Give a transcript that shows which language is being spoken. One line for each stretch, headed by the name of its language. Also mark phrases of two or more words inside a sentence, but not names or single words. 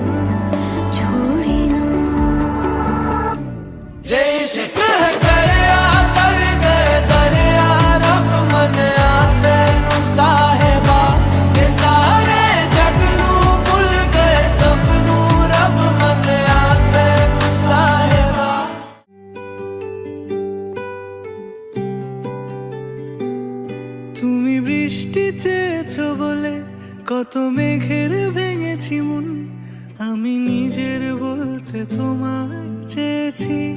Punjabi: ਜੇ ਇਸ਼ਕ ਹੈ ਕਰਿਆ ਤਰ ਗਏ ਦਰਿਆ ਰੱਬ ਮੰਨਿਆ ਤੈਨੂੰ ਸਾਹਿਬਾ ਕੇ ਸਾਰੇ ਜੱਗ ਨੂੰ ਭੁੱਲ ਗਏ ਸਭਨੂੰ ਰੱਬ ਮੰਨਿਆ ਤੈਨੂੰ ਸਾਹਿਬਾ
Bangla: তুমি বৃষ্টি চেয়েছো বলে কত মেঘের ভেঙেছি মন আমি নিজের বলতে তোমায় চেয়েছি